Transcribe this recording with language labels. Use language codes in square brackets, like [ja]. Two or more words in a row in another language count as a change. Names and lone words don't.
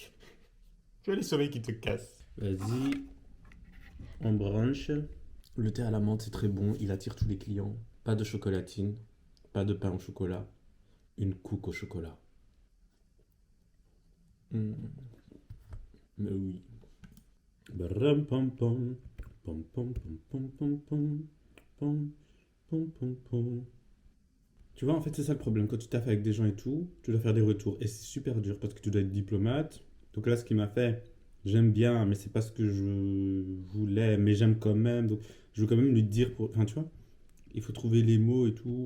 [fr] Tu vois les soleils qui te cassent. Vas-y, on branche. Le thé à la menthe, c'est très bon, il attire tous les clients. Pas de chocolatine, pas de pain au chocolat, une couque au chocolat. Mm, mais oui. Baram pam pam. Pom pom pom pom pom pom. Pom pom pom pom. Tu vois, en fait, c'est ça le problème. Quand tu taffes avec des gens et tout, tu dois faire des retours. Et c'est super dur parce que tu dois être diplomate. Donc là, ce qu'il m'a fait, j'aime bien, mais c'est pas ce que je voulais, mais j'aime quand même. Donc je veux quand même lui dire pour. Enfin, tu vois, il faut trouver les mots et tout.